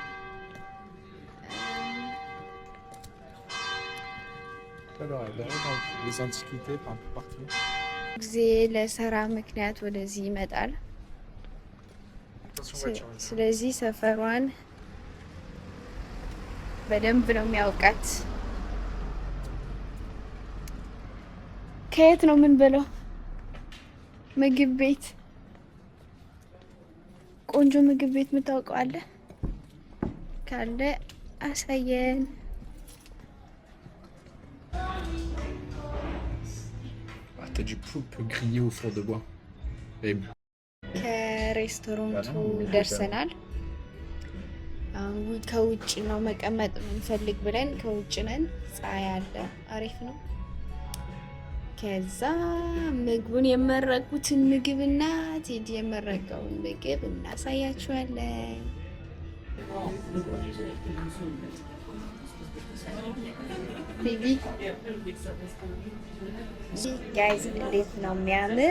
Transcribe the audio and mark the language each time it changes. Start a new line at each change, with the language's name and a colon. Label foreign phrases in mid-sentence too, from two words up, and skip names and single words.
Amharic: ጊዜ ለስራ ምክንያት ወደዚህ ይመጣል። ስለዚህ ሰፈሯን በደንብ ነው የሚያውቃት። ከየት ነው ምን ብለው ምግብ ቤት፣ ቆንጆ ምግብ ቤት የምታውቀው አለ? ካለ አሳየን።
French: T'as du poulpe grillé au four de bois.
Amharic: ከሬስቶራንቱ ደርሰናል። ከውጭ ነው መቀመጥ የምንፈልግ ብለን ከውጭ ነን። ፀሐይ አለ፣ አሪፍ ነው። ከዛ ምግቡን የመረቁትን ምግብና ቴዲ የመረቀውን ምግብ እናሳያችኋለን።
English: baby guys
Amharic: እንዴት ነው የሚያምር!